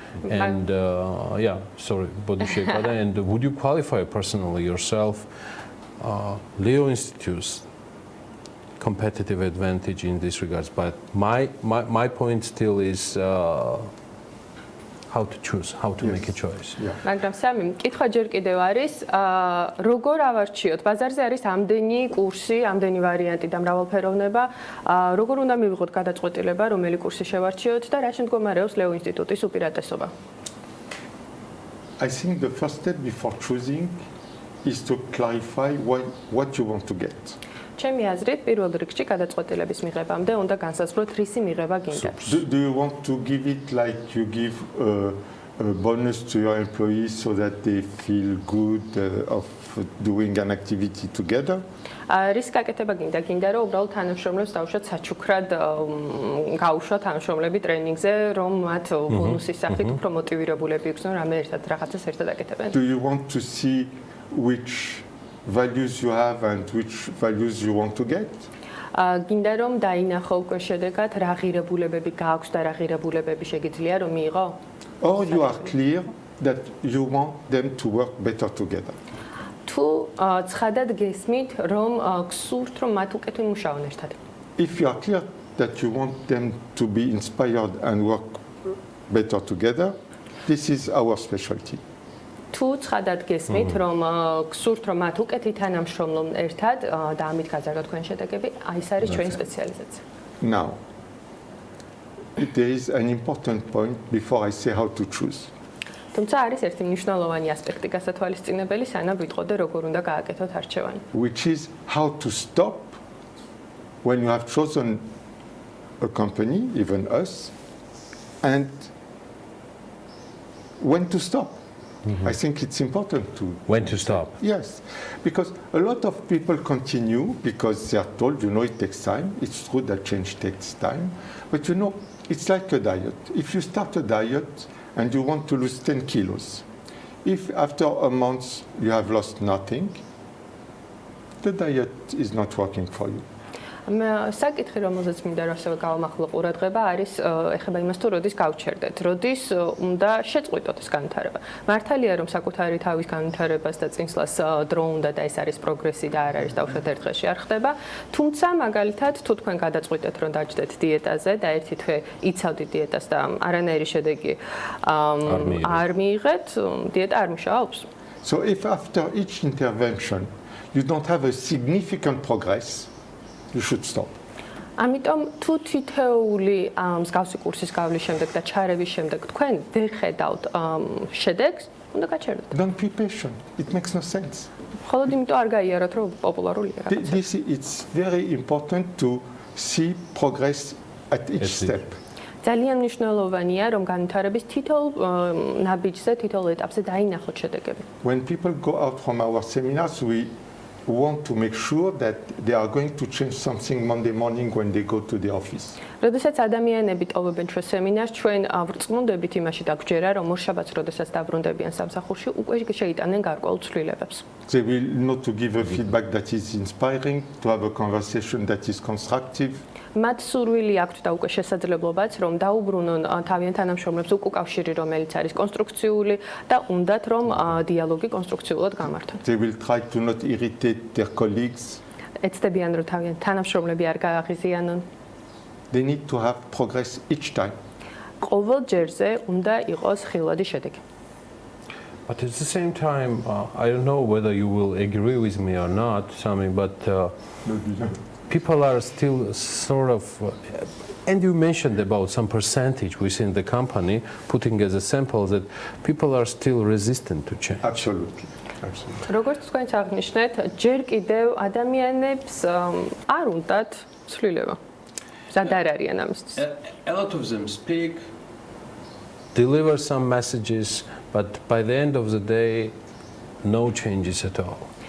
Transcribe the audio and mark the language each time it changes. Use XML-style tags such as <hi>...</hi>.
<en>And sorry, body shape. And would you qualify personally yourself, Leo Institute's competitive advantage in this regards? But my point still is how to choose, how to make a choice.</en> <ka>მაგრამ სამი კითხვა ჯერ კიდევ არის, როგორ ავარჩიოთ? ბაზარზე არის ამდენი კურსი, ამდენი ვარიანტი და მრავალფეროვნება, როგორ უნდა მივიღოთ გადაწყვეტილება, რომელი კურსი შევარჩიოთ და რა შემდგომარეობს ლეო ინსტიტუტის უპირატესობა?</ka> <en>I think the first step before choosing is to clarify what you want to get.</en> <ka>ჩემი აზრით, პირველ რიგში გადაწყვეტილების მიღებამდე უნდა განსაზღვროთ რისი მიღება გინდა.</ka> <en>Do you want to give it like you give a bonus to your employees so that they feel good of doing an activity together?</en> <ka>რის გაკეთება გინდა რომ უბრალოდ თანამშრომლებს დავუშვათ საჩუქრად გაუშვათ თანამშრომლები ტრენინგზე, რომ მათ ბონუსის სახით უფრო მოტივირებულები იქნონ რამე რაღაცას ერთად აკეთებენ.</ka> <en>Do you want to see which values you have and which values you want to get?</en> <ka>გინდა რომ დაინახო უკვე შედეგად რა ღირებულებები გააქვს და რა ღირებულებები შეგიძლია რომ მიიღო?</ka> <en>Or you are clear that you want them to work better together.</en> <ka>თუ ცხადად გესმით რომ გსურთ რომ მათ უკეთ იმუშაონ ერთად.</ka> <en>If you are clear that you want them to be inspired and work better together, this is our specialty.</en> <ka>თუ ცხადად გესმით რომ გსურთ რომ მათ უკეთ ითანამშრომლონ ერთად და ამით გაზარდოთ თქვენ შედეგები, აი ეს არის ჩვენი სპეციალიზაცია.</ka> <en>Now, there is an important point before I say how to choose.</en> <ka>თუმცა არის ერთი მნიშვნელოვანი ასპექტი გასათვალისწინებელი, სანამ ვიტყოდე როგორ უნდა გააკეთოთ არჩევანი.</ka> <en>Which is how to stop when you have chosen a company, even us, and when to stop. I think it's important to... When to stop? Yes, because a lot of people continue because they are told, it takes time. It's true that change takes time. But it's like a diet. If you start a diet and you want to lose 10 kilos, if after a month you have lost nothing, the diet is not working for you.</en> <ka>საკითხი, რომელზეც მინდა რომ ასევე გავამახვილო ყურადღება, არის ეხება იმას, თუ როდის გავჩერდეთ, როდის უნდა შეწყვიტოთ ეს განვითარება. მართალია, რომ საკუთარი თავის განვითარებას და წინსვლას დრო უნდა და ეს არის პროგრესი და არ არის დავუშვათ ერთ დღეში არ ხდება. თუმცა, მაგალითად, თუ თქვენ გადაწყვიტეთ, რომ დაჯდეთ დიეტაზე და ერთი თვე იცავდით დიეტას და არანაირი შედეგი არ მიიღეთ, დიეტა არ მუშაობს.</ka> <en>So if after each intervention you don't have a significant progress, you should stop.</en> <ka>ამიტომ თუ თითეული მსგავსი კურსის გავლის შემდეგ და ჩარევის შემდეგ თქვენ ვერ ხედავთ შედეგს, უნდა გაჩერდეთ.</ka> <en>Don't be patient. It makes no sense.</en> <ka>მხოლოდ იმიტომ არ გაიაროთ, რომ პოპულარულია რაღაცა.</ka> <en>It's very important to see progress at each step.</en> <ka>ძალიან მნიშვნელოვანია, რომ განვითარების თითოეულ ნაბიჯზე, თითოეულ ეტაპზე დაინახოთ შედეგები.</ka> <en>When people go out from our seminars, we want to make sure that they are going to change something Monday morning when they go to the office.</en> <ka>როდესაც ადამიანები ტოვებენ ჩვენ სემინარს, ჩვენ ვრწმუნდებით იმაში დაგვჯერა, რომ ორშაბათს როდესაც დაბრუნდებიან სამსახურში, უკვე შეიტანენ გარკვეულ ცვლილებებს.</ka> <en>They will know to give a feedback that is inspiring, to have a conversation that is constructive.</en> <ka>მათ სურვილი აქვთ და უკვე შესაძლებლობაც, რომ დაუბრუნონ თავიანთ თანამშრომლებს უკავშირი, რომელიც არის კონსტრუქციული და უნდათ, რომ დიალოგი კონსტრუქციულად გამართონ.</ka> <en>They will try to not irritate their colleagues.</en> <ka>ეცდებიან, რომ თავიანთ თანამშრომლები არ გააღიზიანონ.</ka> <en>They need to have progress each time.</en> <ka>ყოველ ჯერზე უნდა იყოს ხილვადი შედეგი.</ka> <en>But at the same time, I don't know whether you will agree with me or not, Sami, but people are still sort of, and you mentioned about some percentage within the company, putting as a sample that people are still resistant to change. Absolutely.</en> <ka>როგორც თქვენც აღნიშნეთ, ჯერ კიდევ ადამიანებს არ უნდათ ცვლილება. მზად არ არიან ამისთვის.</ka> <en>A lot of them speak, deliver some messages, but by the end of the day, no changes at all.</en>